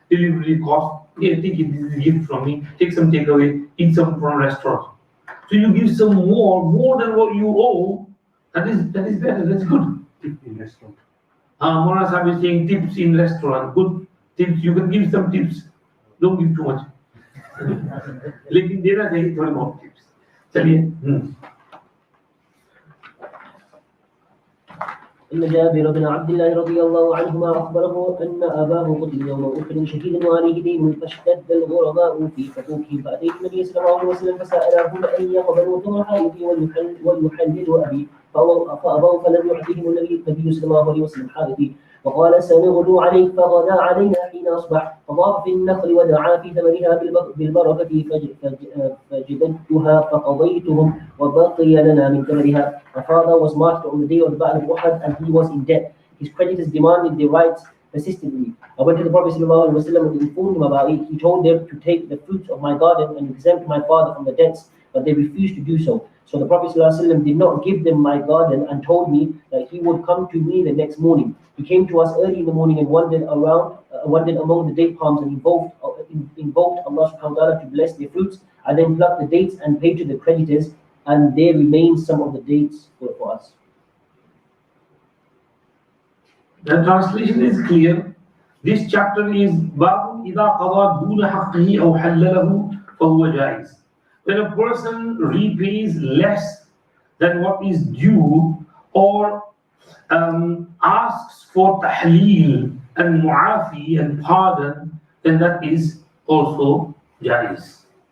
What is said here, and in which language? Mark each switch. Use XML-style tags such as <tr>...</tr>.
<en>Delivery cost. Here, take it. This is a gift from me. Take some takeaway. Eat some from a restaurant. So you give some more than what you owe. That is better. That's good. Tip in restaurant. Mona Sahib is saying tips in restaurant. Good tips. You can give some tips. Don't give too much.</en> <hi>लेकिन देना चाहिए थोड़े बहुत tips. चलिए.</hi> <ar>إن جابر بن عبد الله رضي الله عنهما أخبره أن أباه قتل يوم أحد شهيدا وعليه دين فاشتد الغرباء في حقوقه فأتيت النبي صلى الله عليه وسلم فسألهم أن يقبلوا ثمر حائطي ويحللوا أبي فأبوا فلم يعطهم النبي صلى الله عليه وسلم حائطي وقال سنغدو عليك فغدا علينا حين أصبح فضاف في النخل ودعا في ثمرها بالبركة فجددتها فقضيتهم وبقي لنا من ثمرها.</ar> <en>My father was martyred on the day of the Battle of Uhud and he was in debt. His creditors demanded their rights persistently. I went to the Prophet ﷺ and informed him about it. He told them to take the fruits of my garden and exempt my father from the debts, but they refused to do so. So the Prophet ﷺ did not give them my garden and told me that he would come to me the next morning. He came to us early in the morning and wandered wandered among the date palms and invoked Allah subhanahu wa ta'ala to bless their fruits, and then plucked the dates and paid to the creditors, and there remain some of the dates for us. The translation is clear. This chapter is Babu</en> <ar>إذا قضى دون حقه أو حلله فهو جائز.</ar> <en>When a person repays less than what is due, or asks for tahleel and mu'afi and pardon, then that is also jaiz.</en>